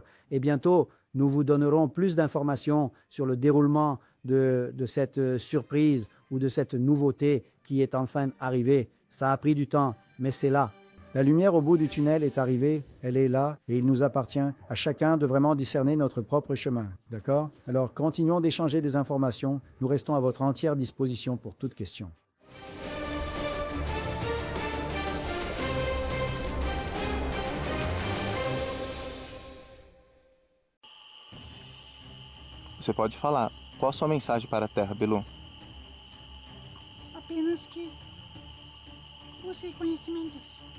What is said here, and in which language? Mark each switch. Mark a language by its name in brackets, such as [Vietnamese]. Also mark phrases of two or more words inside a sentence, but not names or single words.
[French] Et bientôt, nous vous donnerons plus d'informations sur le déroulement de cette surprise ou de cette nouveauté qui est enfin arrivée. Ça a pris du temps, mais c'est là. La lumière au bout du tunnel est arrivée, elle est là, et il nous appartient à chacun de vraiment discerner notre propre chemin, d'accord? Alors continuons d'échanger des informations, nous restons à votre entière disposition pour toute question. [Portuguese] Você pode falar. Qual a sua mensagem para a Terra, Belu? Apenas que busque conhecimento.